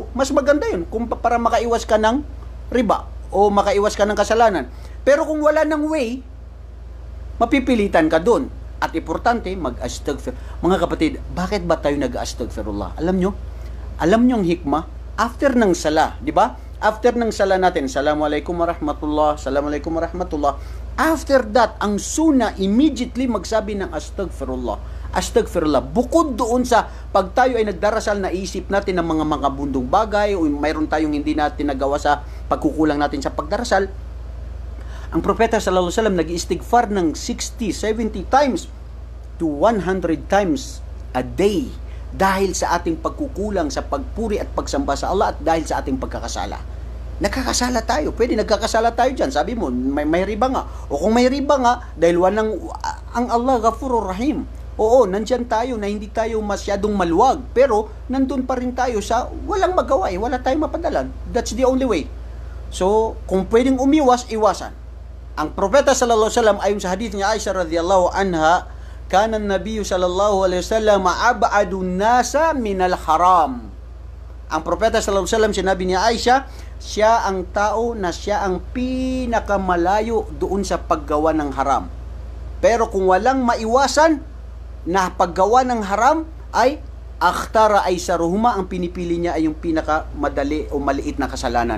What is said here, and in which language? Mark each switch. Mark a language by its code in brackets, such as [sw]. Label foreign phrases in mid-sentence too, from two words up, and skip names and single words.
[tl] Mas maganda yun kung para makaiwas ka ng riba o makaiwas ka ng kasalanan. Pero kung wala ng way, mapipilitan ka doon. At importante, mag-astaghfir. Mga kapatid, bakit ba tayo nag-astaghfirullah? Alam nyo ang hikmah? After ng sala, di ba? After ng sala natin, [ar] السلام عليكم ورحمة الله، السلام عليكم ورحمة الله. [en] After that, [tl] ang suna, immediately magsabi ng astaghfirullah. Astaghfirullah. Bukod doon sa pag tayo ay nagdarasal, naisip natin ng mga bundong bagay o mayroon tayong hindi natin nagawa sa pagkukulang natin sa pagdarasal, ang Propeta [ar] صلى الله عليه وسلم [tl] nag-istighfar ng 60, 70 [en] times to 100 times a day [tl] dahil sa ating pagkukulang sa pagpuri at pagsamba sa Allah at dahil sa ating pagkakasala. Nagkakasala tayo. Pwede nagkakasala tayo dyan. Sabi mo, may riba nga. O kung may riba nga, dahil ang [ar] الله غفور رحيم. [tl] Oo, nandyan tayo na hindi tayo masyadong maluwag. Pero, nandun pa rin tayo sa walang magawa wala tayong mapadalan. [en] That's the only way. So, [tl] kung pwedeng umiwas, iwasan. Ang Propeta [ar] صلى الله عليه وسلم [tl] ayon sa hadith ni Aisha [ar] رضي الله عنها, كان النبي صلى الله عليه وسلم أبعد الناس من الحرام. [tl] Ang Propeta [ar] صلى الله عليه وسلم, [tl] sinabi ni Aisha, siya ang tao na siya ang pinakamalayo doon sa paggawa ng haram. Pero kung walang maiwasan na paggawa ng haram, ay [ar] اختار أيسرهما, [tl] ang pinipili niya ay yung pinakamadali o maliit na kasalanan.